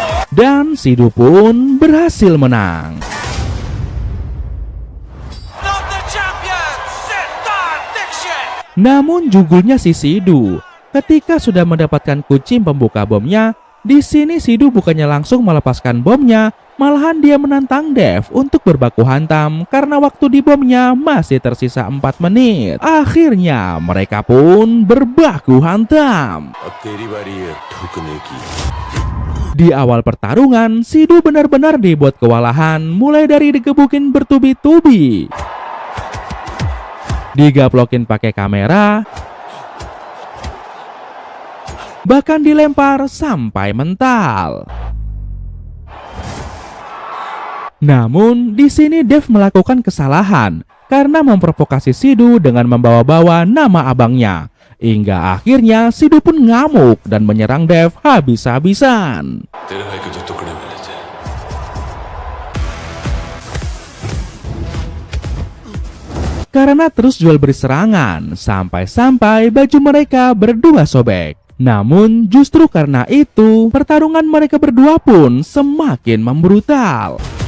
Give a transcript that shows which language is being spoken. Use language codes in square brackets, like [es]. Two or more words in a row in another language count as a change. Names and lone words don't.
[id] Dan Sidu pun berhasil menang. Namun jugulnya si Sidu, ketika sudah mendapatkan kucing pembuka bomnya, di sini Sidu bukannya langsung melepaskan bomnya, malahan dia menantang Dev untuk berbaku hantam karena waktu di bomnya masih tersisa 4 menit. Akhirnya mereka pun berbaku hantam. [hi] अब तेरी बारी है ठुकने की. [id] Di awal pertarungan, Sidu benar-benar dibuat kewalahan, mulai dari digebukin bertubi-tubi, digaplokin pakai kamera, bahkan dilempar sampai mental. Namun di sini Dev melakukan kesalahan karena memprovokasi Sidu dengan membawa-bawa nama abangnya. Hingga akhirnya Sidu pun ngamuk dan menyerang Dev habis-habisan. [hi] तेरे भाई को जो टुकड़े मिले थे. [id] Karena terus jual beri serangan, sampai-sampai baju mereka berdua sobek. Namun justru karena itu, pertarungan mereka berdua pun semakin membrutal.